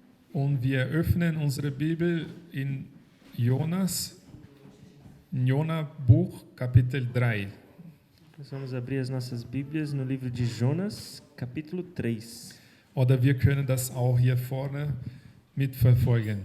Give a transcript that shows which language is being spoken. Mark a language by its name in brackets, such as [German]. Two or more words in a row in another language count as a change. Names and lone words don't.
[German] Und wir öffnen unsere Bibel in Jona Buch, Kapitel 3. [Portuguese] Nós vamos abrir as nossas Bíblias no livro de Jonas, capítulo 3. [German] Oder wir können das auch hier vorne mitverfolgen.